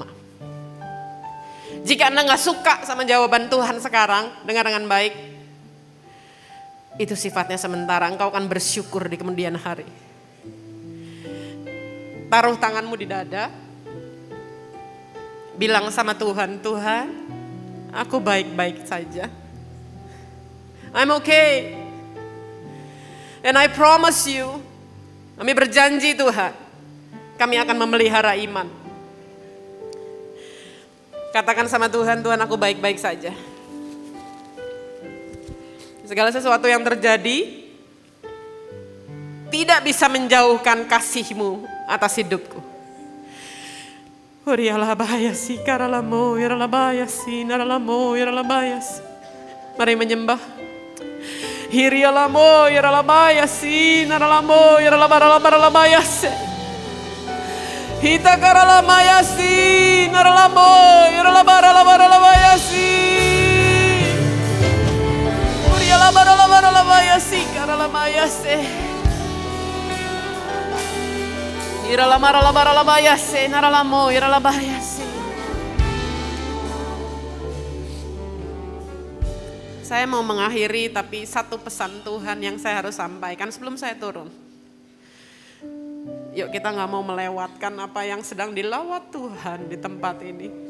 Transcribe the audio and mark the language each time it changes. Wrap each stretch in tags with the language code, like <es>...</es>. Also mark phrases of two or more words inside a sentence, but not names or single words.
<id>Jika Anda gak suka sama jawaban Tuhan sekarang, dengar dengan baik. Itu sifatnya sementara, engkau akan bersyukur di kemudian hari. Taruh tanganmu di dada. Bilang sama Tuhan, Tuhan, aku baik-baik saja.</id> <en>I'm okay. And I promise you,</en> <id>kami berjanji Tuhan, kami akan memelihara iman. Katakan sama Tuhan, Tuhan aku baik-baik saja. Segala sesuatu yang terjadi tidak bisa menjauhkan kasih-Mu atas hidupku. Mari menyembah. Hita karala mayasi naralamo yaralabara labara labayasi Urialabara labara labayasi karala mayase Iralamara labara labayase naralamo yaralabayasi. Saya mau mengakhiri tapi satu pesan Tuhan yang saya harus sampaikan sebelum saya turun. Yuk kita gak mau melewatkan apa yang sedang dilawat Tuhan di tempat ini.</id>